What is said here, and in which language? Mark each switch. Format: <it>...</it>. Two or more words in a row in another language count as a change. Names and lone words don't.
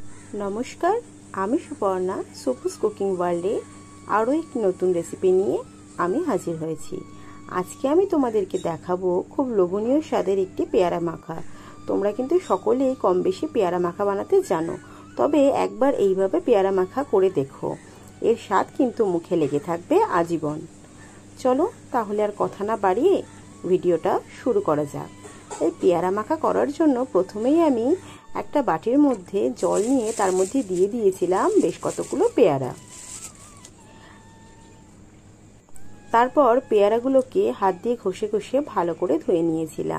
<bn>নমস্কার আমি সুপর্ণা সুপুস কুকিং ওয়ার্ল্ডে আরো এক নতুন রেসিপি নিয়ে আমি হাজির হয়েছি। আজকে আমি তোমাদেরকে দেখাবো খুব লোভনীয় স্বাদের একটি পেয়ারা মাখা। তোমরা কিন্তু সকলেই কম বেশি পেয়ারা মাখা বানাতে জানো, তবে একবার এইভাবে পেয়ারা মাখা করে দেখো, এর স্বাদ কিন্তু মুখে লেগে থাকবে আজীবন। চলো তাহলে আর কথা না বাড়িয়ে ভিডিওটা শুরু করা যাক। এই পেয়ারা মাখা করার জন্য প্রথমেই আমি একটা বাটির মধ্যে জল নিয়ে তার মধ্যে দিয়ে দিয়েছিলাম বেশ কতগুলো পেয়ারা। তারপর পেয়ারাগুলোকে হাত দিয়ে ঘষে ঘষে ভালো করে ধুয়ে নিয়েছিলাম।</bn>